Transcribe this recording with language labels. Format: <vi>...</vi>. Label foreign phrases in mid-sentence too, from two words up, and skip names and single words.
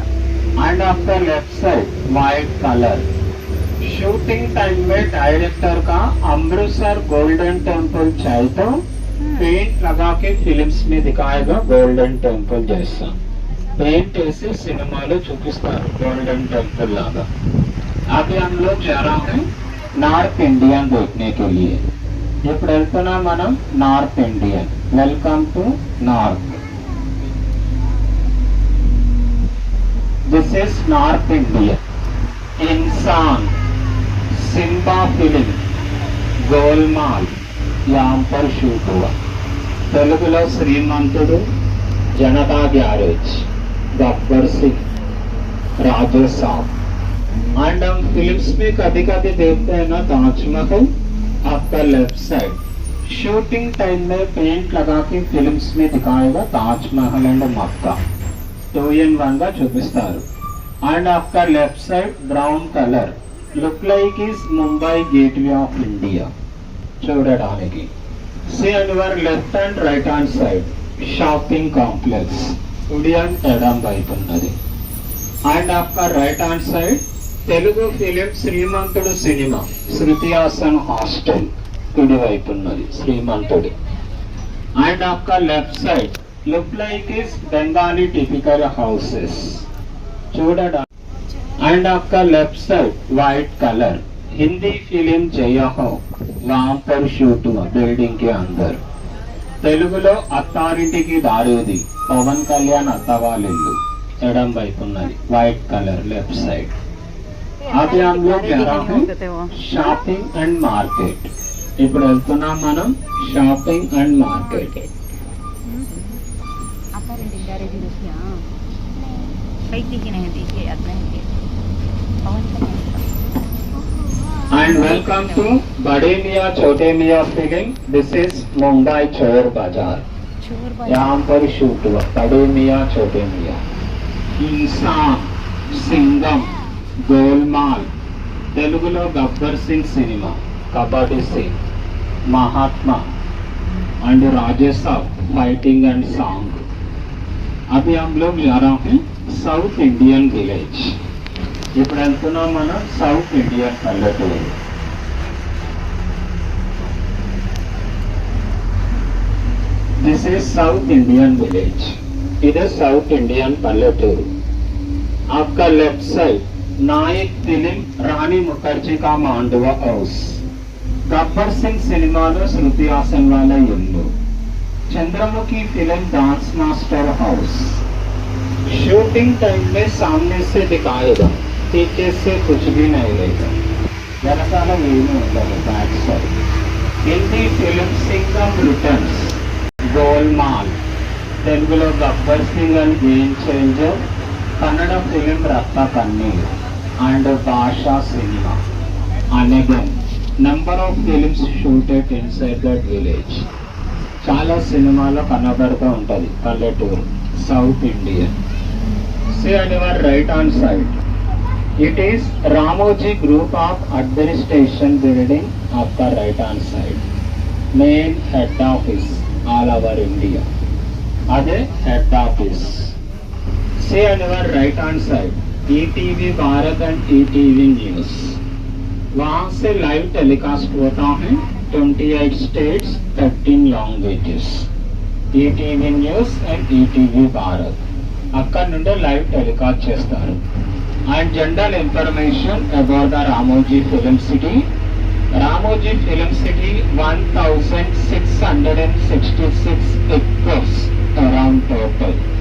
<en>And after left side, white color. shooting time</en> <hi>में डायरेक्टर का अमृतसर गोल्डन टेम्पल चाहिए तो पेंट लगा के फिल्म्स में दिखाएगा गोल्डन टेम्पल जैसा. पेंट ऐसे</hi> <te>सिनेमा లో చూపిస్తారు गोल्डन टेम्पल लागा.</te> <hi>अभी हम लोग जा रहे हैं</hi> <en>North Indian</en> <hi>देखने के लिए.</hi> <te>ఇప్పుడు వెళ్తున్నాం మనం</te> <en>North Indian. Welcome to North. This is North Indian.</en> <hi>इंसान, सिम्बा फिल्म, गोलमाल यहाँ पर शूट हुआ.</hi> <te>तेलुगुलो श्रीमंतुडु, जनता गैरेज, गब्बर सिंह, राजे साहब.</te> <hi>एंड हम फिल्म्स में कभी कभी देखते हैं ना ताजमहल. आपका</hi> <en>left side shooting time</en> <hi>में पेंट लगा के फिल्म्स में दिखाएगा ताजमहल एंड मक्का.</hi> <te>2-in-1 గా చూపిస్తారు.</te> <en>And after left side brown color look like is Mumbai gateway of India.</en> <te>చూడడానికి.</te> <en>See on your left and right hand side shopping complex.</en> <te>ఉడియన్ ఎడం వైపు ఉన్నది.</te> <en>And after right hand side</en> <te>తెలుగు ఫిలిం శ్రీమంతుడు సినిమా శృతి హాసన్ హాస్టల్ కుడి వైపు ఉన్నది శ్రీమంతుడు.</te> <en>And after left side look like is Bengali typical houses.</en> <te>చూడడా.</te> <hi>అండ్ आपका</hi> <en>left side white color</en> <hi>हिंदी फिल्म जय हो वहां पर शूट हुआ बिल्डिंग के अंदर.</hi> <te>తెలుగులో అత్తారింటికి దారేది పవన్ కళ్యాణ్ అత్తవాళ్ళిల్లు ఎడం వైపు ఉన్నది</te> <en>white color left side.</en> <hi>అవి हम लोग जा रहे हैं</hi> <en>shopping and market.</en> <te>ఇప్పుడు వెళ్తున్నాం మనం</te> <en>shopping and market. And welcome to बड़े मियाँ छोटे मियाँ फिल्म. This is मुंबई चोर बाजार.</en> <hi>यहाँ पर शूट हुआ बड़े मियाँ छोटे मियाँ. इंसान, सिंगम, गोलमाल.</hi> <en>तेलुगुलो गब्बर सिंह सिनेमा, कबड्डी सिंह, महात्मा and राजेश साहब fighting and song.</en> <hi>अभी हम लोग जा रहे हैं</hi> <en>South Indian village.</en> <te>ఇప్పుడు వెళ్తున్నాం మనం</te> <en>South Indian</en> <te>పల్లెటూరు.</te> <en>This is South Indian village.</en> <te>ఇది</te> <en>South Indian</en> <te>పల్లెటూరు.</te> <hi>आपका</hi> <en>left side</en> <hi>नायक फिल्म रानी मुखर्जी का मांडवा हाउस.</hi> <te>गब्बर सिंह సినిమాలో శృతి హాసన్ వాళ్ళ ఇల్లు.</te> <hi>चंद्रमुखी फिल्म</hi> <en>dance master house. shooting time</en> <hi>में सामने से दिखाएगा पीछे से कुछ भी नहीं लेगा.</hi> <te>వెనకాల ఏమీ ఉండదు</te> <en>back side. Hindi film</en> <te>సింగం రిటర్న్స్, గోల్మాల్. తెలుగులో గబ్బర్ సింగ్ అండ్ గేమ్ చేంజర్.</te> <en>Kannada film</en> <te>రక్త కన్నీర్ అండ్ భాషా సినిమా.</te> <en>anagan number of films shooted inside that village.</en> <te>చాలా సినిమాలో కనబడుతూ ఉంటుంది పల్లెటూరు</te> <en>South Indian. See on your right hand side it is Ramoji Group of Administration building. आपका right hand side main head office all over India. अदे head office. See on your right hand side ETV भारत and ETV News.</en> <hi>वहाँ से</hi> <en>live telecast</en> <hi>होता है</hi> <en>28 states 13 languages.</en> <te>ETV News and ETV भारत అక్కడ నుండి</te> <en>live telecast</en> <te>చేస్తారు.</te> <en>And general information about the Ramoji Film City. రామోజీ ఫిలిం సిటీ 1666 acres around total.</en>